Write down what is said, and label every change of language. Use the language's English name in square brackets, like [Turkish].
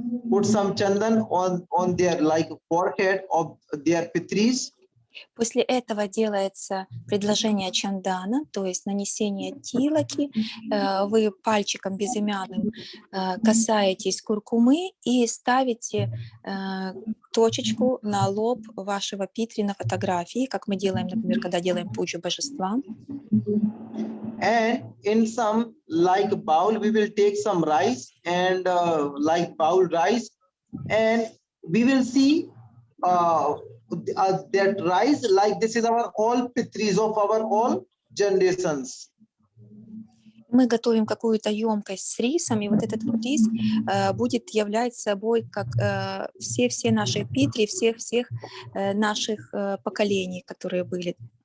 [English] put some chandan on their like forehead of their pitris. [Russian] После этого делается предложение чандана, то есть нанесение тилаки. Вы пальчиком безымянным касаетесь куркумы и ставите точечку на лоб вашего питри на фотографии, как мы делаем, например, когда делаем пуджу божествам. [English] And in some like bowl, we will take some rice and like bowl rice, and we will see that rice, like this is our all pitris of our all generations. [Russian] Мы готовим какую-то емкость с рисом, и вот этот вот рис будет являть собой как все наши питри, всех наших поколений, которые были.